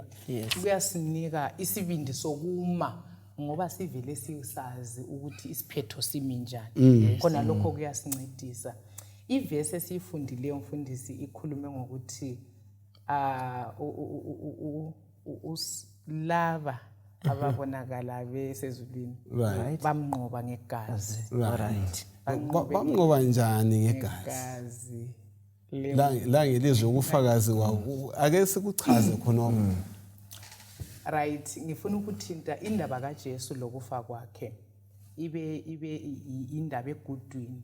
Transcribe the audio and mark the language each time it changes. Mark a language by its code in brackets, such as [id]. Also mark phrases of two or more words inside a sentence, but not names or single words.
[nd] Kuyasinika isibindi sokuma ngoba sivele sisazi ukuthi isiphetho simi njani. Khona lokho kuyasincedisa. Ivesi esiyifundileyo mfundisi ikhulume ngokuthi lava ababonakala besezulwini bamnqoba ngegazi. Right. Bamnqoba njani ngegazi? La ngelizwe ukufakazi kwawo. Ake sikuchaze khona. Right, ngifuna ukuthinta indaba kaJesu lokufa kwakhe. Ibe indaba egudwini.